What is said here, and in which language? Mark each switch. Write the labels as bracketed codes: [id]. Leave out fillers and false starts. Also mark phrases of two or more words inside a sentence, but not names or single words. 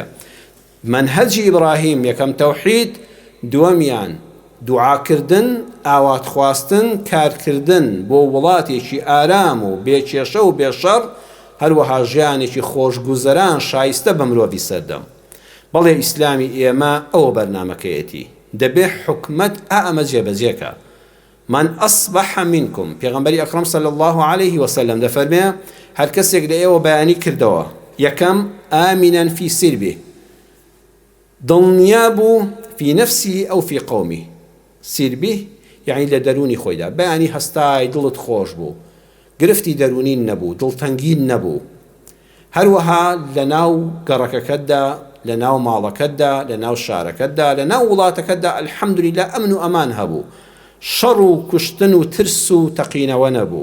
[ckb] منهەجی ئیبراهیم یەکەم تەوحید، دووەمیان دوعاکردن، ئاوات خواستن، کارکردن بۆ وڵاتێکی ئارام و بێکێشە و بێشەڕ، هەروەها ژیانێکی خۆشگوزەران شایستە بە مرۆڤی سەردەم. بەڵێ ئیسلامی ئێمە ئەوە بەرنامەکەیەتی، دەبێ حکومەت ئەمە جێبەجێکە. [ar] من أصبح منكم، [ckb] پێغەمبەری ئەکرەم [ar] صلی الله عليه وسلم [ckb] دەفەرمێ هەر کەسێک لە ئێوە بەیانی کردەوە، یەکەم [ar] آمنا في سربه، [ckb] دڵنیا بوو [ar] في نفسه أو في قومه. سربه يعني [ckb] لە دەرونی خۆیدا بەیانی هەستای دڵت خۆش بوو، گرفتی دەرونین نەبوو، دڵتەنگین نەبوو. هەروەها لە ناو گەڕەکەکەتدا، لە ناو ماڵەکەتدا، لە ناو شارەکەتدا، لە ناو وڵاتەکەتدا الحەمدولیلا ئەمن و ئەمان هەبوو، شەڕ و کوشتن و ترس و تەقینەوە نەبوو.